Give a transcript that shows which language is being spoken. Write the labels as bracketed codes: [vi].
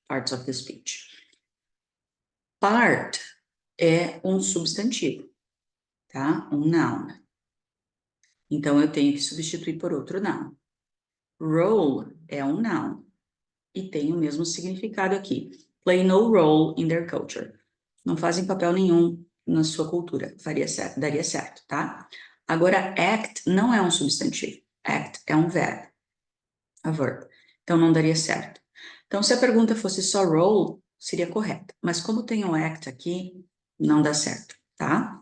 [en] Parts of the speech. [pt] Part é um substantivo, tá? Um noun. Então, eu tenho que substituir por outro noun. Role é um noun e tem o mesmo significado aqui. [en] Play no role in their culture. [pt] Não fazem papel nenhum na sua cultura. Faria certo, daria certo, tá? Agora, act não é um substantivo. Act é um verbo. A verb. Então, não daria certo. Então, se a pergunta fosse só role, seria correta. Mas como tem o act aqui, não dá certo, tá?